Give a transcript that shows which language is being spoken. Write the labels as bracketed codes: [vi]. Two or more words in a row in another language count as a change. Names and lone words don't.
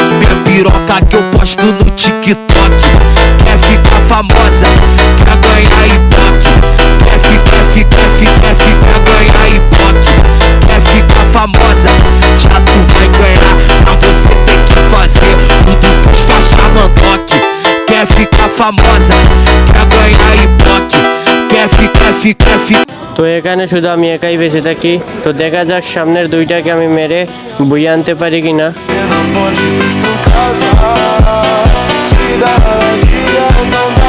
[pt] Minha piroca que eu posto no TikTok. Quer ficar famosa, quer ganhar Ibope. Quer ganhar Ibope. Quer ficar famosa, já tu vai ganhar. Pra você ter que fazer tudo que os faixa mandar. Quer ficar famosa, quer ganhar Ibope. [bn] তো এখানে শুধু আমি একাই বেঁচে থাকি, তো দেখা যাক সামনের দুইটাকে আমি মেরে বইয়ে আনতে পারি কিনা। [pt] Na fonte do casa, te dá dia,